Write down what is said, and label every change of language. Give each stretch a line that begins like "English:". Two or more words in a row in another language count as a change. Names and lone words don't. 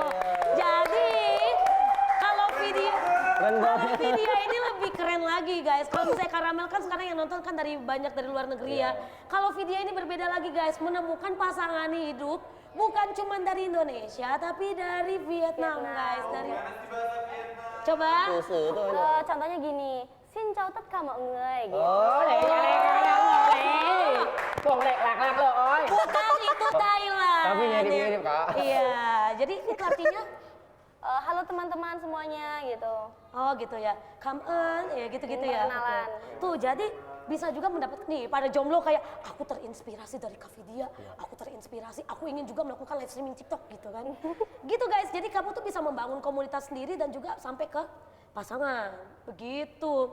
Indonesian: Jadi kalau video ini lebih keren lagi guys. Kalau misalnya Karamel kan sekarang yang nonton kan banyak dari luar negeri ya. Kalau video ini berbeda lagi guys, menemukan pasangan hidup bukan cuma dari Indonesia tapi dari Vietnam guys. Coba. Susu tuh. Contohnya gini,
Vietnamese: xin chào tất cả mọi người gitu.
Indonesian: Oh, boleh lak-lak lo, oi. Bukan itu Thailand. Tapi mirip-mirip, Kak. Iya, jadi itu artinya Halo teman-teman semuanya gitu. oh gitu ya,
English: come on,
Indonesian: ya gitu-gitu ya. Perkenalan. Oke. Tuh jadi bisa juga mendapat nih pada jomblo kayak aku terinspirasi dari Kak Vidya, aku terinspirasi, aku ingin juga melakukan
English: live streaming
Indonesian: TikTok gitu kan. Gitu guys, jadi kamu tuh bisa membangun komunitas sendiri dan juga sampai ke pasangan, begitu.